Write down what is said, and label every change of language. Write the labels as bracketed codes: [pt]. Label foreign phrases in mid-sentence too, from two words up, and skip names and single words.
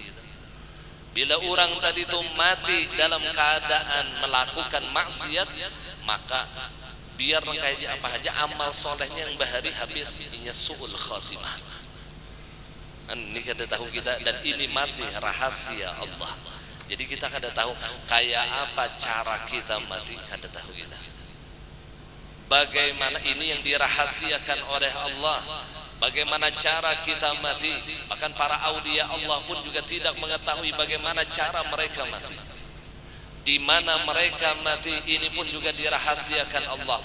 [id] Bila orang tadi itu mati dalam keadaan melakukan maksiat, maka biar kayak apa aja amal solehnya yang bahari habis, inya [ar] سوء الخاتمة. [bjn] Ini kada tahu kita, dan ini masih rahasia Allah. Jadi kita kada tahu kayak apa cara kita mati, kada tahu kita. [id] Bagaimana ini yang dirahasiakan oleh Allah. Bagaimana cara kita mati. Bahkan para aulia Allah pun juga tidak mengetahui bagaimana cara mereka mati. Di mana mereka mati, ini pun juga dirahasiakan Allah.